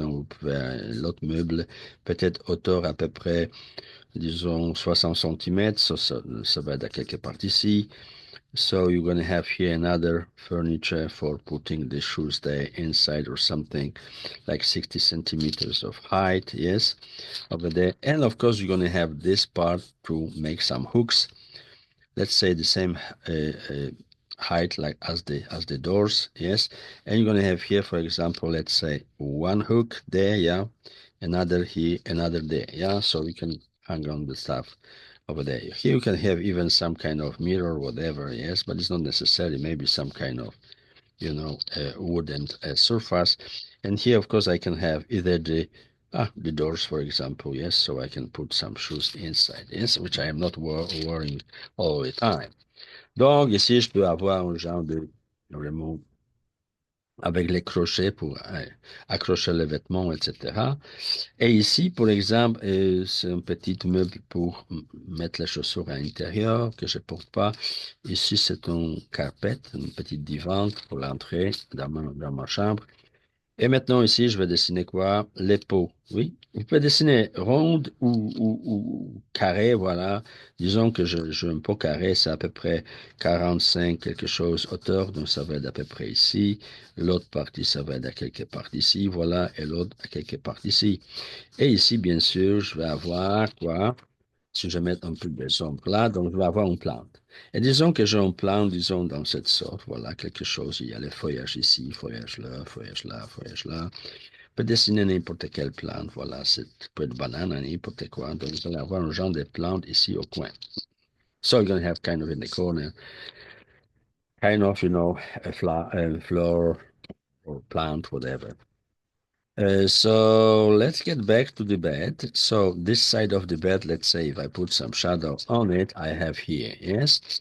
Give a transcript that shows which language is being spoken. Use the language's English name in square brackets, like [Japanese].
[French] Donc, vous pouvez, l'autre meuble, peut-être hauteur à peu près, disons, 60 centimètres. Ça va être à quelque part ici. [English] So you're going to have here another furniture for putting the shoes there inside or something like 60 centimeters of height, yes, over there. And of course, you're going to have this part to make some hooks. Let's say the same height like as the doors, yes. And you're going to have here, for example, let's say one hook there, yeah, another here, another there, yeah. So we can hang on the stuff over there. Here you can have even some kind of mirror, whatever, yes, but it's not necessary. Maybe some kind of, wooden surface. And here, of course, I can have either the doors, for example, yes, so I can put some shoes inside, yes, which I am not wearing all the time. [French] Donc, ici, je peux avoir un genre de, vraiment, avec les crochets pour accrocher les vêtements, etc. Et ici, pour exemple, c'est un petit meuble pour mettre les chaussures à l'intérieur que je porte pas. Ici, c'est un carpet, une petite divan pour l'entrée dans ma chambre. Et maintenant, ici, je vais dessiner quoi? Les peaux. Oui. Vous pouvez dessiner ronde ou carré, voilà. Disons que je un pot carré, c'est à peu près 45 quelque chose hauteur, donc ça va être à peu près ici. L'autre partie, ça va être à quelque part ici, voilà. Et l'autre à quelque part ici. Et ici, bien sûr, je vais avoir quoi? Si je mets un peu des ombres là, donc je vais avoir une plante. Et disons que j'ai une plante, disons, dans cette sorte, voilà, quelque chose, il y a les feuillages ici, feuillage là, feuillage là, feuillage là. Je peux dessiner n'importe quelle plante, voilà, c'est peut être banane, n'importe quoi. Donc, vous allez avoir un genre de plante ici au coin. [English] So you're going to have kind of in the corner, kind of, a flower or plant, whatever. So let's get back to the bed. So this side of the bed, let's say if I put some shadow on it, I have here, yes.